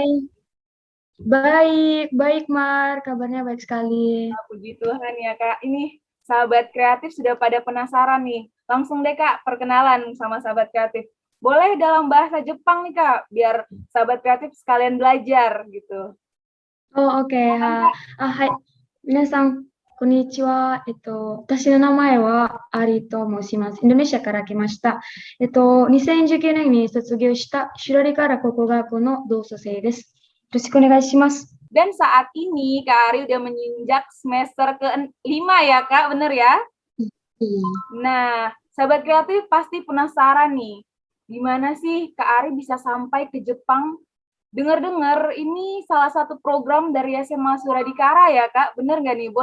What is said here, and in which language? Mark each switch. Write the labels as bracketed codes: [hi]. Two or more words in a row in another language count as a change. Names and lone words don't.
[id] Hai, baik Mar, kabarnya baik sekali. Puji Tuhan ya Kak. Ini sahabat kreatif sudah pada penasaran nih. Langsung deh Kak, perkenalan sama sahabat kreatif. Boleh dalam bahasa Jepang nih Kak, biar sahabat kreatif sekalian belajar gitu. Oh, oke. Hai, [ja] 皆さん、こんにちは. 私の名前はアリと申します。インドネシアから来ました。2019年に卒業したシュラリから国語学校の同窓生です。よろしくお願いします。 [id] Dan saat ini Kak Ari udah menginjak semester ke-5 ya Kak, bener ya? Iya. Nah, sahabat kreatif pasti penasaran nih, gimana sih Kak Ari bisa sampai ke Jepang? Dengar-dengar ini salah satu program dari SMA Suradikara ya Kak, bener nggak nih?